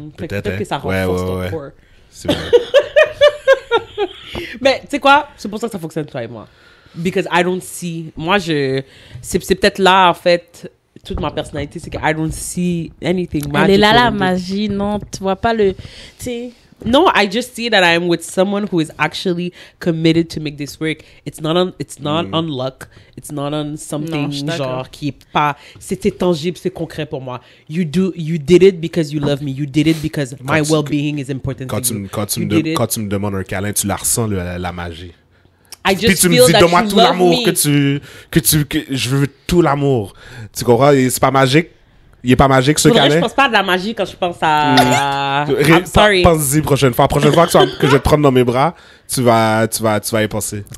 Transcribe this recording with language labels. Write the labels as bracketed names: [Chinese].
[French] Peut-être que ça renforce ton corps. C'est vrai. Mais tu sais quoi? C'est pour ça que ça fonctionne, toi et moi. [English] Because I don't see... [French] Moi, c'est peut-être là, en fait, toute ma personnalité, c'est que [English] I don't see anything magical. [French] Elle est là, la magie, non? Tu vois pas le... Tu sais... [English] No, I just see that I'm with someone who is actually committed to make this work. It's not on luck. It's not on something [French] genre qui est pas... C'est tangible, c'est concret pour moi. [English] You did it because you love me. You did it because my well-being is important to you. [French] Quand tu me demandes un câlin, tu la ressens, la magie. [English] I just [French] Puis tu me dis, donne-moi tout l'amour que je veux tout l'amour. Tu comprends? Et c'est pas magique. Il est pas magique, ce câlin? Je pense pas à de la magie quand je pense à... [English] I'm sorry. [French] Pense-y prochaine fois. Prochaine fois que je vais te prendre dans mes bras, tu vas y penser.